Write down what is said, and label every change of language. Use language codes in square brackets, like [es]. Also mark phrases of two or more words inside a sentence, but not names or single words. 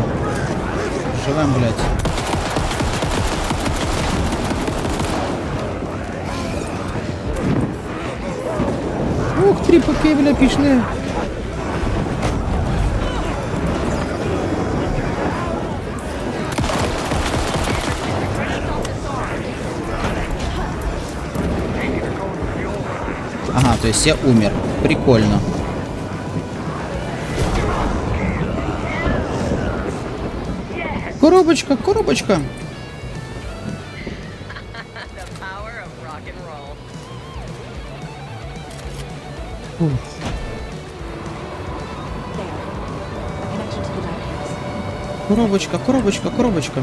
[ru] Живем, блядь. [uk] Ух, три поки, бля, пішли. [ru] Ага, то есть я умер. Прикольно. Коробочка, коробочка. Коробочка, коробочка, коробочка.